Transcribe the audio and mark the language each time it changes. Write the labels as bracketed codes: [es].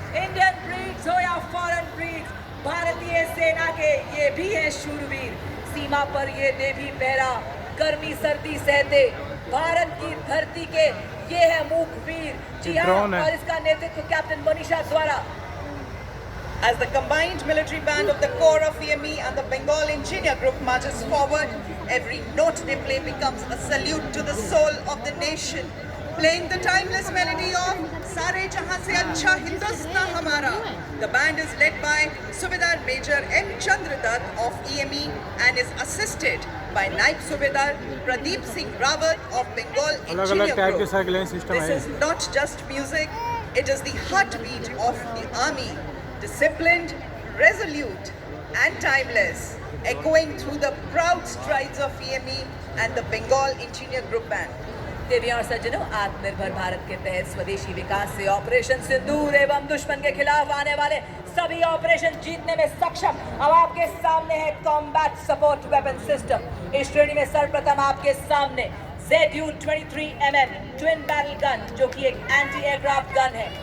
[hi] Indian breeds हो या foreign breeds, भारतीय सेना के ये भी है शूरवीर। सीमा पर ये नेवी पहरा गर्मी सर्दी सहते भारत की धरती के ये है मूक वीर। जी हाँ, और इसका नेतृत्व कैप्टन मनीषा द्वारा। [en] As the combined military band of the Corps of EME and the Bengal Engineer Group marches forward, every note they play becomes a salute to the soul of the nation. Playing the timeless melody of Sare Jahan Se Achha Hindustan Hamara. The band is led by Subedar Major M. Chandradutt of EME and is assisted by Naik Subedar Pradeep Singh Rawat of Bengal Engineer Group. This is not just music, it is the heartbeat of the army. Disciplined, resolute and timeless, echoing through the proud strides of EME and the Bengal Engineer Group Band. [hi] देवियों और सज्जनों, आत्मनिर्भर भारत के तहत स्वदेशी विकास से operation सिंदूर एवं दुश्मन के खिलाफ आने वाले सभी ऑपरेशन जीतने में सक्षम। अब आपके सामने है कॉम्बैट सपोर्ट वेपन सिस्टम। इस श्रेणी में सर्वप्रथम आपके सामने ZU-23mm ट्विन बैरल गन, जो कि एक एंटी एयरक्राफ्ट गन है।